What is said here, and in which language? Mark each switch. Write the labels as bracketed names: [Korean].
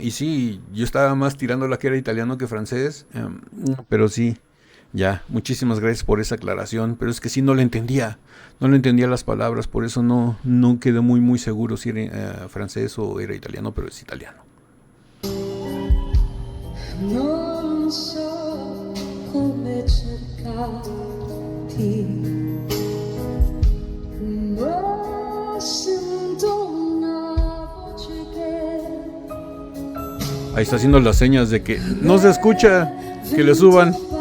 [Spanish] Y sí, yo estaba más tirando la que era italiano que francés. Pero sí, ya, muchísimas gracias por esa aclaración. Pero es que sí no le entendía. No le entendía las palabras. Por eso no quedé muy muy seguro si era francés o era italiano. Pero es italiano. [Italian] Non so come cercarti, ma sento una voce che... [Spanish] Ahí está haciendo las señas de que no se escucha, que le suban.